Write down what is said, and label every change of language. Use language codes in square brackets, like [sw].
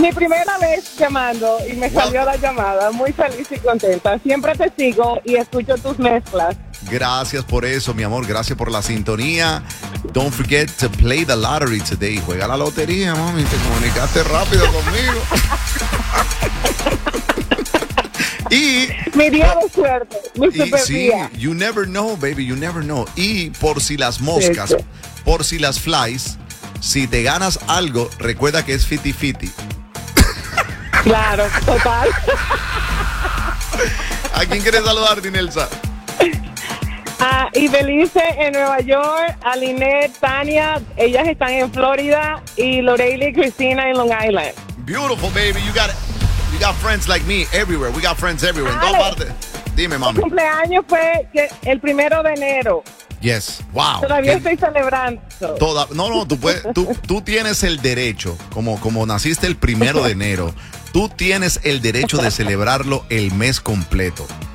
[es] Mi primera vez llamando y me salió la llamada. Muy feliz y contenta. Siempre te sigo y escucho tus mezclas. Gracias por eso, mi amor. Gracias por la sintonía. [en] Don't forget to play the lottery today. [es] Juega la lotería, mami. Te comunicaste rápido conmigo. Y mi día de suerte. Mi super día. Sí, [en] you never know, baby. You never know. [es] Y por si las moscas, por si las flies, si te ganas algo, recuerda que es 50-50. Claro, total. ¿A quién quieres saludar, Dinelsa? Y Belice en Nueva York, Aline, Tania, ellas están en Florida, y Loreli y Cristina en Long Island. [en] Beautiful, baby, you got it. You got friends like me everywhere. We got friends everywhere. [es] Dos partes. Dime, mami. Mi cumpleaños fue el primero de enero. [en] Yes, wow. [es] Todavía estoy celebrando. No, tú puedes, tú tienes el derecho, como naciste el primero de enero, tú tienes el derecho de celebrarlo el mes completo.